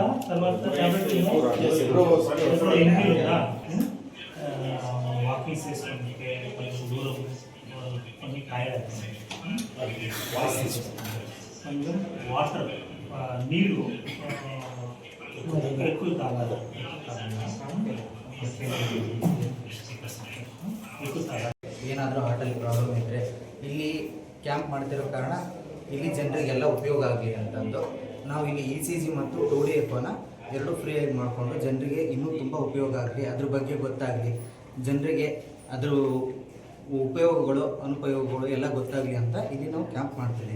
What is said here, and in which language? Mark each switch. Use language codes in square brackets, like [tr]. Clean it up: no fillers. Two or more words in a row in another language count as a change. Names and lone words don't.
[te] తర్వాత టాబ్లెట్ ఉందా? వాకింగ్ చేసుకోండి, కొంచెం దూరం కొన్ని కాయాలి, వాటర్ నీళ్ళు ఎక్కువ తాగాలి. [kn] ಏನಾದರೂ ಹಾರ್ಟಲ್ಲಿ ಪ್ರಾಬ್ಲಮ್ ಇದ್ದರೆ ಇಲ್ಲಿ ಕ್ಯಾಂಪ್ ಮಾಡ್ತಿರೋ ಕಾರಣ ಇಲ್ಲಿ ಜನರಿಗೆಲ್ಲ ಉಪಯೋಗ ಆಗಲಿ ಅಂತಂದು ನಾವು ಇಲ್ಲಿ ECG ಮತ್ತು 2D ಎಕೋನ ಎರಡೂ ಫ್ರೀಯಾಗಿ ಮಾಡಿಕೊಂಡು ಜನರಿಗೆ ಇನ್ನೂ ತುಂಬ ಉಪಯೋಗ ಆಗಲಿ, ಅದ್ರ ಬಗ್ಗೆ ಗೊತ್ತಾಗಲಿ, ಜನರಿಗೆ ಅದ್ರ ಉಪಯೋಗಗಳು ಅನುಪಯೋಗಗಳು ಎಲ್ಲ ಗೊತ್ತಾಗಲಿ ಅಂತ ಇಲ್ಲಿ ನಾವು ಕ್ಯಾಂಪ್ ಮಾಡ್ತಿದ್ದೀವಿ.